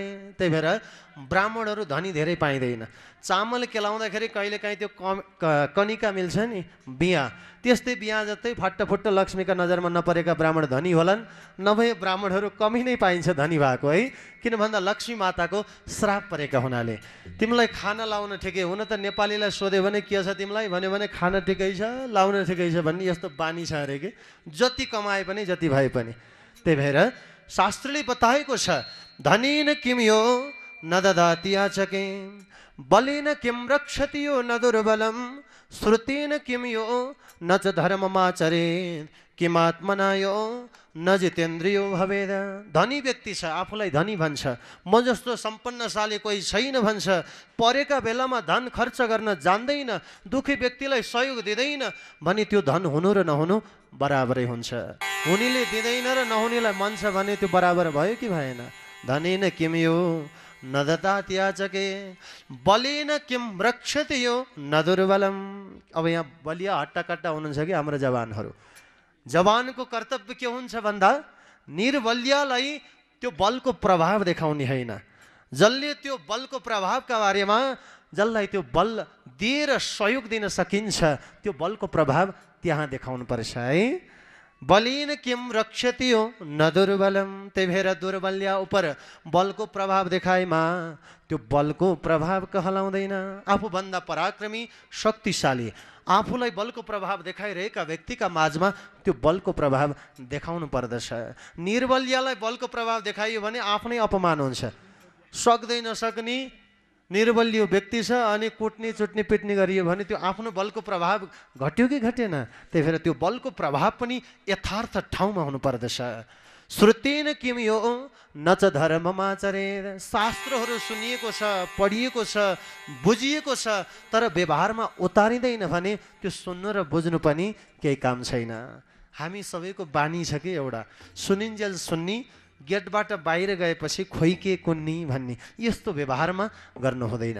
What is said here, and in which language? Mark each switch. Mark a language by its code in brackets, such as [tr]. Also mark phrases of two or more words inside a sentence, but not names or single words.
[ne] त्यही भएर ब्राह्मणहरू धनी धेरै पाइँदैन। चामल केलाउँदाखेरि कहिलेकाहीँ त्यो कनिका मिल्छ नि बिहा, त्यस्तै बिहा जस्तै फट्टफुट्ट लक्ष्मीका नजरमा नपरेका ब्राह्मण धनी होलान्, नभए ब्राह्मणहरू कमी नै पाइन्छ धनी भएको है। किन भन्दा लक्ष्मी माताको श्राप परेका हुनाले। तिमीलाई खाना लाउन ठिकै, हुन त नेपालीलाई सोध्यो भने के छ तिमीलाई भन्यो भने खाना ठिकै छ, लाउन ठिकै छ भन्ने यस्तो बानी छ अरे कि जति कमाए पनि जति भए पनि। त्यही भएर शास्त्रले बताएको छ, [sa] धनीन किम यो न ददाति याचके, बलेन किम रक्षति यो न दुर्बलम, श्रुतेन किम यो न च धर्ममाचरे, किमात्मना यो न जितेन्द्रियो भवेद। [ne] धनी व्यक्ति छ, आफूलाई धनी भन्छ, म जस्तो सम्पन्नशाली कोही छैन भन्छ, परेका बेलामा धन खर्च गर्न जान्दैन, दुखी व्यक्तिलाई सहयोग दिँदैन भने त्यो धन हुनु र नहुनु बराबरै हुन्छ। हुनेले दिँदैन र नहुनेलाई मान्छ भने त्यो बराबर भयो कि भएन? [sa] धनेन किम यो न ददाति याचके, बलेन किम रक्षति यो न दुर्बलम। [ne] अब यहाँ बलिया हट्टाकट्टा हुनुहुन्छ कि हाम्रो जवानहरू। जवानको कर्तव्य के हुन्छ भन्दा निर्बलियालाई त्यो बलको प्रभाव देखाउने होइन, जसले त्यो बलको प्रभावका बारेमा जसलाई त्यो बल दिएर सहयोग दिन सकिन्छ त्यो बलको प्रभाव त्यहाँ देखाउनु पर्छ है। [sa] बलिन किम रक्षति हो न दुर्बलम, [ne] त्यही भएर दुर्बल्या उप बलको प्रभाव देखाएमा त्यो बलको प्रभाव कहलाउँदैन। आफूभन्दा पराक्रमी शक्तिशाली आफूलाई बलको प्रभाव देखाइरहेका व्यक्तिका माझमा त्यो बलको प्रभाव देखाउनु पर्दछ। निर्बलियालाई बलको प्रभाव देखाइयो भने आफ्नै अपमान हुन्छ। सक्दै नसक्ने निर्बलियो व्यक्ति छ अनि कुट्ने चुट्ने पिट्ने गरियो भने त्यो आफ्नो बलको प्रभाव घट्यो कि घटेन? त्यही भएर त्यो बलको प्रभाव पनि यथार्थ ठाउँमा हुनुपर्दछ। [sa] श्रुतेन किम यो न च धर्ममाचरेर, [ne] शास्त्रहरू सुनिएको छ, पढिएको छ, बुझिएको छ, तर व्यवहारमा उतारिँदैन भने त्यो सुन्नु र बुझ्नु पनि केही काम छैन। हामी सबैको बानी छ कि एउटा सुनिन्जेल सुन्नी, गेटबाट बाहिर गएपछि खोइके कुन्नी भन्ने, यस्तो व्यवहारमा गर्नु हुँदैन।